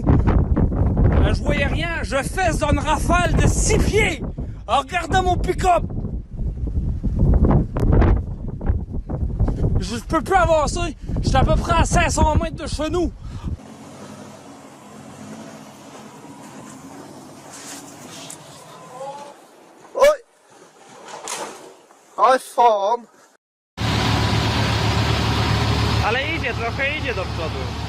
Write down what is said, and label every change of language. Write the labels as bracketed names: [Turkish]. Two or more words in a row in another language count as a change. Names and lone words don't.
[French] Je voyais rien, je fesse dans une rafale de 6 pieds en regardant mon pick-up. Je peux plus avancer. Je suis à peu près à 500 mètres de chez nous. [Polish] Oj! Aj fan! Ale idzie, trochę idzie do przodu.